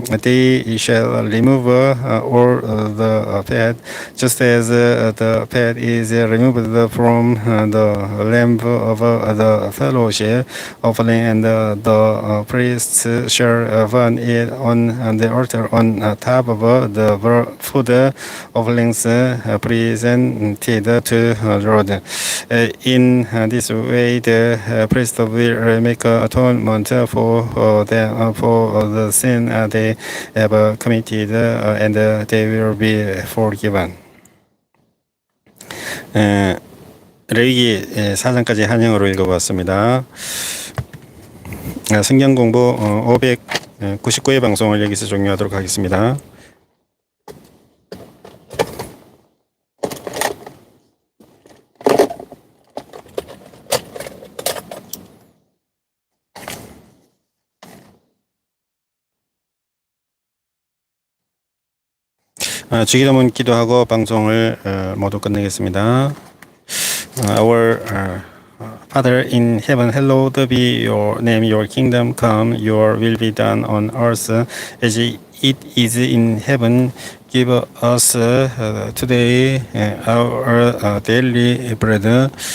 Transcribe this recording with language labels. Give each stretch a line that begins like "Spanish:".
English: They shall remove all the fat, just as the fat is removed from the lamb of the fellowship offering, and the priests shall burn it on the altar on top of the food offerings presented to the Lord. In this way, the priest will make atonement for them for the sin they have committed, and they will be forgiven.
Korean: 레위기 4장까지 한영어로 읽어보았습니다. 성경공부 599회 방송을 여기서 종료하도록 하겠습니다. 주기도문 기도하고 방송을 모두 끝내겠습니다.
English: Our Father in heaven, hallowed be your name, your kingdom come, your will be done on earth as it is in heaven. Give us today our daily bread.